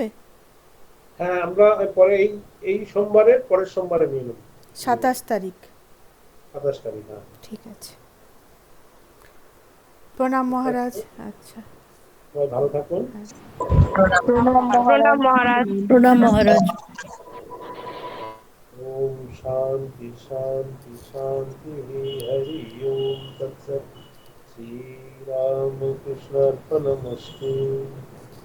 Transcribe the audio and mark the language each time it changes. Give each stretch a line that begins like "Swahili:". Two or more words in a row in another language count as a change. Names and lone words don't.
Bangla: হ্যাঁ, আমরা পরে এই এই সোমবারে পরের সোমবারে নিয়ে নেব, 27 তারিখ। 27 তারিখ। হ্যাঁ, ঠিক আছে। প্রণাম মহারাজ। আচ্ছা, সবাই ভালো থাকুন। প্রণাম মহারাজ। প্রণাম মহারাজ।
Sanskrit: ওম शांति शांति शांति। हरि ओम तत्सत्। श्री राम कृष्णार्पणमस्तु।